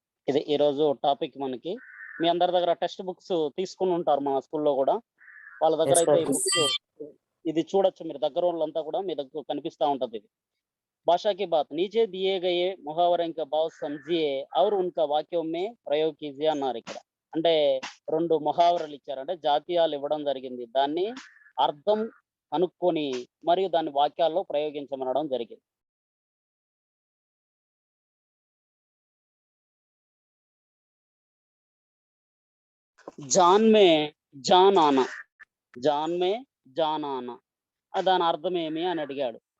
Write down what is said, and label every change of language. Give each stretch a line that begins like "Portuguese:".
Telugu: ఇది ఈరోజు టాపిక్. మనకి మీ అందరి దగ్గర టెక్స్ట్ బుక్స్ తీసుకుని ఉంటారు మన స్కూల్లో కూడా. వాళ్ళ దగ్గర అయితే ఈ బుక్స్ ఇది చూడొచ్చు. మీరు దగ్గర వాళ్ళంతా కూడా మీ దగ్గర కనిపిస్తా ఉంటది. ఇది
Hindi: भाषा की बात, नीचे दिए गए मुहावरे का भाव समझिए और उनका वाक्यों में प्रयोग कीजिए
Telugu: అన్నారు. ఇక్కడ అంటే 2 ముహావరలు ఇచ్చారు. అంటే జాతీయాలు ఇవ్వడం జరిగింది. దాన్ని అర్థం కనుక్కొని మరియు దాన్ని వాక్యాల్లో ప్రయోగించమనడం జరిగింది.
Hindi: జాన్ మే జాన్ ఆనా, జాన్ మే జాన్ ఆనా,
Telugu: దాని అర్థం ఏమి అని అడిగాడు.